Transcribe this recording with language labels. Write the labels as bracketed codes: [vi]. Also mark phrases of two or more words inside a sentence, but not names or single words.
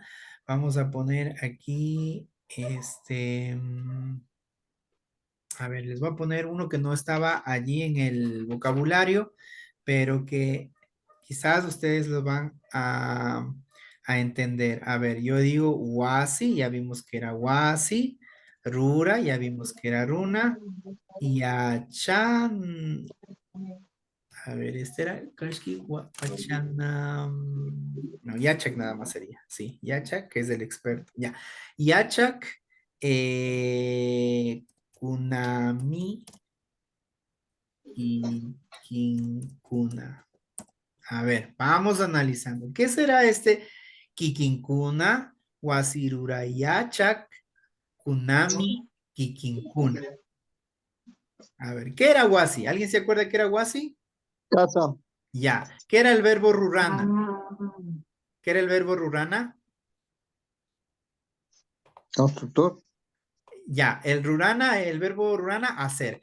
[es] Vamos a poner aquí, a ver, les voy a poner uno que no estaba allí en el vocabulario, pero que quizás ustedes lo van a entender. A ver, yo digo wasi, ya vimos que era wasi, rura, ya vimos que era runa, y achan, a ver, este era Kashki no, Yachak nada más sería. Sí, Yachak, que es el experto. Ya. [qu] Yachak, Kunami y Kinkuna. [es] A ver, vamos analizando. ¿Qué será este Kikinkuna? [qu] Wasirurayachak kunami kikinkuna. [es] A ver, ¿qué era wasi? ¿Alguien se acuerda qué era wasi? Casa, Ya. ¿Qué era el verbo rurana? Ah, ¿Qué era el verbo rurana? constructor. Ya, el verbo rurana, hacer.